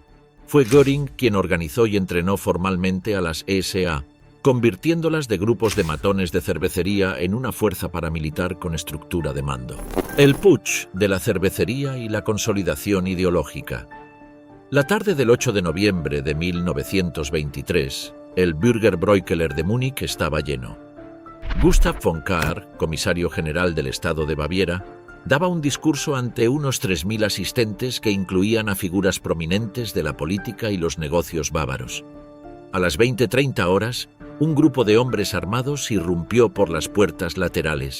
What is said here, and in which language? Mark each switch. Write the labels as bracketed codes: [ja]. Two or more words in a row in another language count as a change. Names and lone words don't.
[es] Fue Göring quien organizó y entrenó formalmente a las SA, convirtiéndolas de grupos de matones de cervecería en una fuerza paramilitar con estructura de mando. El putsch de la cervecería y la consolidación ideológica. La tarde del 8 de noviembre de 1923, el Bürgerbräukeller de Múnich estaba lleno. Gustav von Kahr, comisario general del Estado de Baviera, daba un discurso ante unos 3.000 asistentes que incluían a figuras prominentes de la política y los negocios bávaros. A las 20:30 horas, un grupo de hombres armados irrumpió por las puertas laterales.